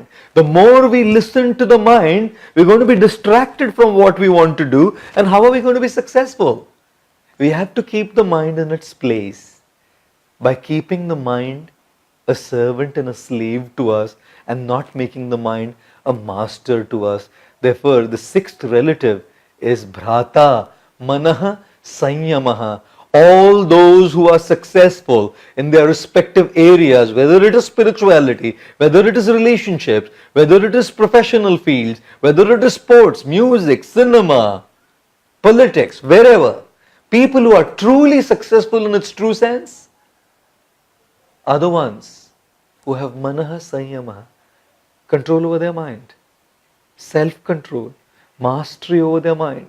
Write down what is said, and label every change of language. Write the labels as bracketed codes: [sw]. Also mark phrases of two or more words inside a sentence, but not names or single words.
[en] The more we listen to the mind, we're going to be distracted from what we want to do, and how are we going to be successful? We have to keep the mind in its place by keeping the mind a servant and a slave to us and not making the mind a master to us. Therefore, the sixth relative is [sa] भ्राता, मनःसंयमः. [en] All those who are successful in their respective areas, whether it is spirituality, whether it is relationships, whether it is professional fields, whether it is sports, music, cinema, politics, wherever, people who are truly successful in its true sense are the ones who have [sa] मनःसंयमः, [en] control over their mind, self-control, mastery over their mind.